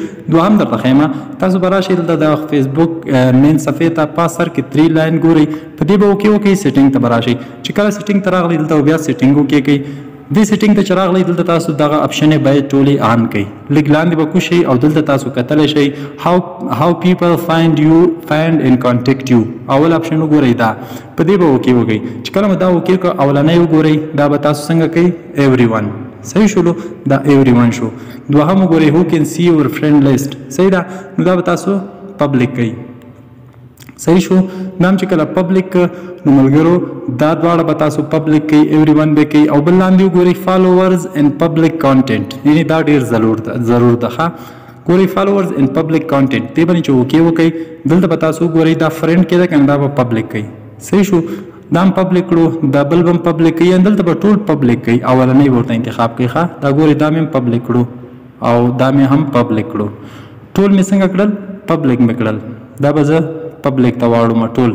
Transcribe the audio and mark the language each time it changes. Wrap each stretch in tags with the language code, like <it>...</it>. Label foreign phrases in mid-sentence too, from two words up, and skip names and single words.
<ps>دوهم درته ښیم، تاسو به راشئ دلته د فیسبوک مین صفحې ته په سر کې 3 لاین ګورئ، په دې به اوکې وکړئ. سیټینګ ته به راشئ. چې کله سیټینګ ته راغلی دلته بیا سیټینګ اوکې کړئ. دې سیټینګ ته چې راغلی دلته تاسو دغه اپشنې باید ټولې آن کړئ. لږ لاندې به کوشئ او دلته تاسو کتلی شئ</ps> <en>how people find and contact you.</en> <ps>اول اپشن وګورئ دا، په دې به اوکې وکړئ. چې کله مو دا اوکې کړه اولنی وګورئ، دا به تاسو څنګه کوئ</ps> <en>everyone.</en> <ps>صحیح شولو، دا everyone شو. دوهم وګورئ</ps> <en>who can see your friend list.</en> <ps>صحیح ده، نو دا به تاسو پبلک کوئ. صحیح شو. دا هم چې کله پبلک نو ملګرو دا دواړه به تاسو پبلک کوئ، everyone به کوئ. او بل لاندې وګورئ</ps> <en>followers and public content.</en> <ps>یعنې دا ډېر ضرور ده ښه. ګورئ</ps> <en>followers and public content</en> <ps>دې باندې چې اوکې وکړئ، دلته به تاسو وګورئ دا فرینډ کې ده که نه، دا به پبلک کوئ. صحیح شو. دا هم پبلک کړو، دا بل به هم پبلک کوئ، دلته به ټول پبلک کوئ. اولنی به ورته انتخاب کوئ ښه. دا ګورئ دا مې هم پبلک کړو او دا مې هم پبلک کړو. ټول مې څنګه کړل؟ پبلک مې کړل. دا به زه پبلک ته واړم ټول.</ps>